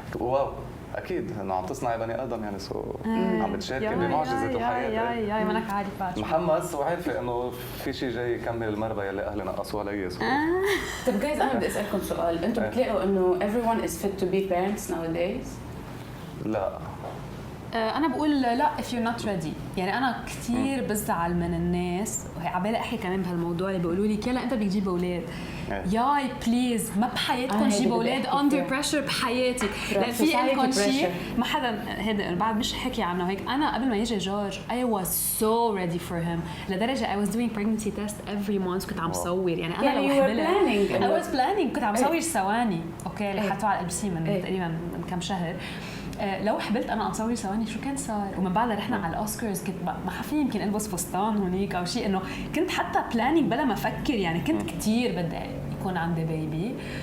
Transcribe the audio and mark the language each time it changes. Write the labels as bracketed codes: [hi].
[ar] واو اكيد انه عم تصنعي بني ادم يعني عم بتشاركي بمعجزه الحياه. يا منك عارفه محمس وعارفه انه في شيء جاي يكمل المربى يلي اهلي نقصوا علي. طيب جايز انا بدي اسالكم سؤال، انتم بتلاقوا انه [en] everyone is fit to be parents nowadays؟ [ar] لا انا بقول لا [en] if you're not ready. [ar] يعني انا كثير بزعل من الناس، وهي عبالي احكي كمان بهالموضوع اللي بيقولوا لي يلا انت بدك تجيب اولاد. ياي بليز ما بحياتكم جيبوا اولاد [en] under pressure [ar] بحياتك، لان في لكم شيء ما حدا هذا بعد مش حكي عنه هيك. انا قبل ما يجي جورج [en] I was so ready for him [ar] لدرجه [en] I was doing pregnancy test every month. [ar] كنت عم صور يعني انا لو حبلت [en] I was planning [ar] كنت عم صور ثواني اوكي اللي حطوه على الابسي من تقريبا من كم شهر. لو حبلت انا اصور ثواني شو كان صار. ومن بعدها رحنا على الاوسكارز، كنت ما حفي يمكن البس فستان هونيك او شيء، انه كنت حتى بلانينج بلا ما افكر يعني. كنت كثير بدي يكون عندي بيبي